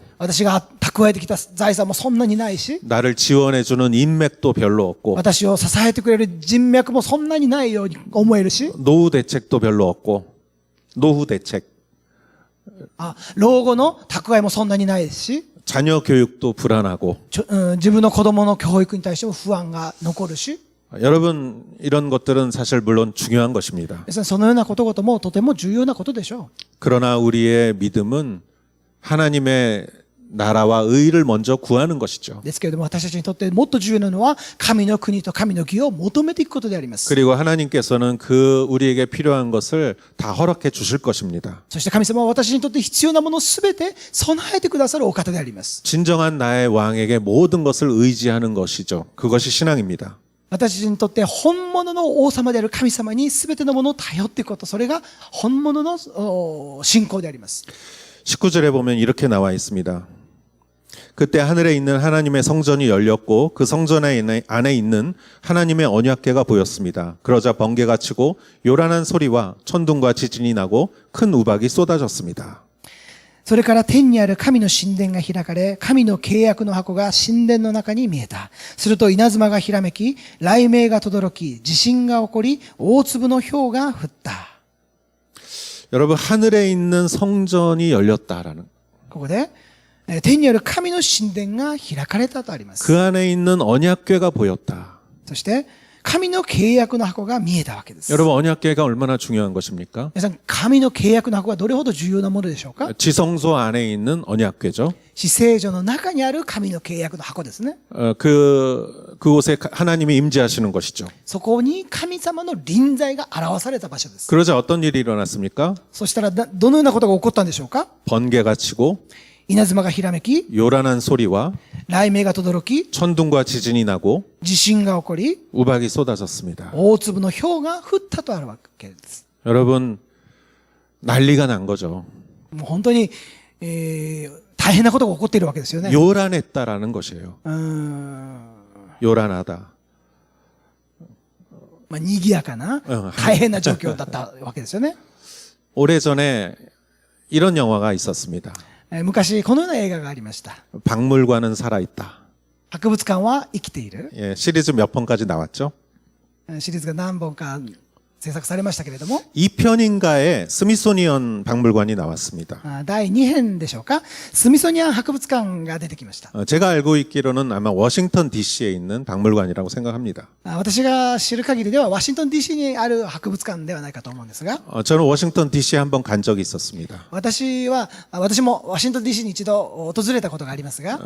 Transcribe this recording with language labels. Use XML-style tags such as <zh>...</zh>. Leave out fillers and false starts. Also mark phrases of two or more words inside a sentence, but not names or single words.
<ja>私が蓄えてきた財産もそんなにないし、</ja> <ko>나를 지원해주는 인맥도 별로 없고</ko> <ja>私を支えてくれる人脈もそんなにないように思えるし、</ja> <ko>노후 대책도 별로 없고 노후 대책</ko> <ja>老後の蓄えもそんなにないですし、</ja> <ko>자녀 교육도 불안하고</ko> <ja>自分の子供の教育に対しても不安が残るし、</ja> <ko>여러분 이런 것들은 사실 물론 중요한 것입니다.</ko> <ja>ですからそのようなことごともとても重要なことでしょう。</ja> <ko>그러나 우리의 믿음은 하나님의 나라와 의를 먼저 구하는 것이죠.</ko> <ja>ですけれども私たちにとってもっと重要なのは神の国と神の義を求めていくことであります。</ja> <ko>그리고 하나님께서는 그 우리에게 필요한 것을 다 허락해 주실 것입니다.</ko> <ja>そして神様は私にとって必要なものをすべて備えてくださるお方であります。</ja> <ko>진정한 나의 왕에게 모든 것을 의지하는 것이죠. 그것이 신앙입니다.</ko> <ja>私たちにとって本物の王様である神様にすべてのものを頼っていくこと、それが本物の信仰であります。</ja> <ko>19절에 보면 이렇게 나와 있습니다. 그때 하늘에 있는 하나님의 성전이 열렸고 그 성전 안에 있는 하나님의 언약궤가 보였습니다. 그러자 번개가 치고 요란한 소리와 천둥과 지진이 나고 큰 우박이 쏟아졌습니다.</ko> <ja>それから天にある神の神殿が開かれ、神の契約の箱が神殿の中に見えた。すると稲妻がひらめき、雷鳴が轟き、地震が起こり、大粒の氷が降った。</ja> <ko>여러분 하늘에 있는 성전이 열렸다라는</ko> <ja>ここで、 天にある神の神殿が開かれたとあります。</ja> <ko>그 안에 있는 언약궤가 보였다.</ko> <ja>そして神の契約の箱が見えたわけです。</ja> <ko>여러분 언약궤가 얼마나 중요한 것입니까?</ko> <ja>皆さん、神の契約の箱がどれほど重要なものでしょうか？</ja> <ko>지성소 안에 있는 언약궤죠.</ko> <ja>至聖所の中にある神の契約の箱ですね。</ja> <ko>그곳에 하나님이 임재하시는 것이죠.</ko> <ja>そこに神様の臨在が表された場所です。</ja> <ko>그러자 어떤 일이 일어났습니까?</ko> <ja>そしたらどのようなことが起こったんでしょうか？</ja> <ko>번개가 치고</ko> <ja>稲妻がひらめき、</ja> <ko>요란한 소리와</ko> <ja>雷鳴が轟き、</ja> <ko>천둥과 지진이 나고</ko> <ja>地震が起こり、</ja> <ko>우박이 쏟아졌습니다.</ko> <ja>大粒の氷が降ったとあるわけです。</ja> <ko>여러분 난리가 난 거죠.</ko> <ja>もう本当に、大変なことが起こっているわけですよね。</ja> <ko>요란했다라는 것이에요. ま 요란하다.</ko> <ja>あ、賑やかな、大変な状況だったわけですよね。</ja> <ko>오래전에 이런 영화가 있었습니다.</ko> <ja>昔このような映画がありました。</ja> <ko>박물관은 살아있다.</ko> <ja>博物館は生きている。</ja> <ko>예, 시리즈 몇 편까지 나왔죠?</ko> <ja>シリーズが何本か制作されましたけれども、</ja> <ko>2편인가에 스미소니언 박물관이 나왔습니다.</ko> <ja>第2編でしょうか、スミソニアン博物館が出てきました。</ja> <ko>제가 알고 있기로는 아마 워싱턴 DC에 있는 박물관이라고 생각합니다.</ko> <ja>私が知る限りではワシントン DC にある博物館ではないかと思うんですが、</ja> <ko>저는 워싱턴 DC에 한번 간 적이 있었습니다.</ko> <ja>私もワシントン DC に一度訪れたことがありますが、</ja>